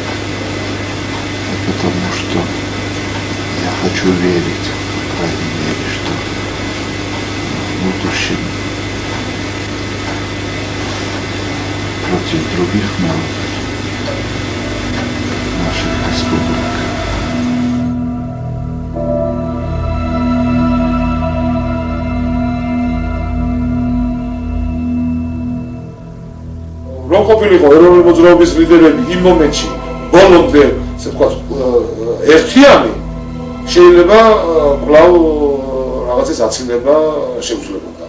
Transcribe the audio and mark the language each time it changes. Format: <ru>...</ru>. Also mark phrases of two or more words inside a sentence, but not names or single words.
<ru>потому что я хочу верить, по крайней мере, что в будущем против других народов наших республик</ru> <ka>რომ ყოფილიყო ეროვნული მოძრაობის ლიდერები იმ მომენტში ბოლომდე, ასე ვთქვათ, ერთიანი შეიძლება კვლავ რაღაცის აცილება შეუძლებოდა.</ka>